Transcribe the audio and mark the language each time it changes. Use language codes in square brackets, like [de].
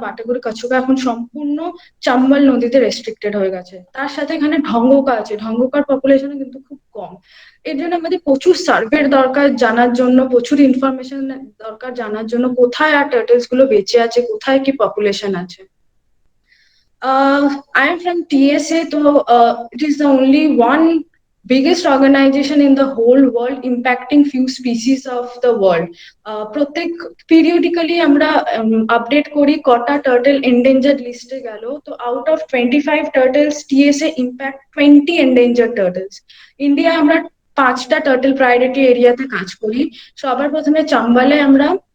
[bn] Batagur কাছুগা এখন সম্পূর্ণ চাম্বল নদীতে রেস্ট্রিক্টেড হয়ে গেছে। তার সাথে এখানে ঢঙ্গকা আছে, ঢঙ্গকার পপুলেশন কিন্তু খুব কম। এর জন্য আমাদের প্রচুর সার্ভের দরকার জানার জন্য, প্রচুর ইনফরমেশন দরকার জানার জন্য কোথায় আর টার্টলস গুলো বেঁচে আছে, কোথায় কি পপুলেশন আছে। [en] I am from TSA, so it is the only one biggest organization in the whole world impacting few species of the world. [bn] প্রত্যেক periodically আমরা আপডেট করি কটা টার্টল endangered লিস্টে গেল। [en] তো out of 25 turtles TSA impact 20 endangered turtles. [bn] India আমরা 5টা turtle priority এরিয়াতে কাজ করি। সবার প্রথমে চাম্বালে আমরা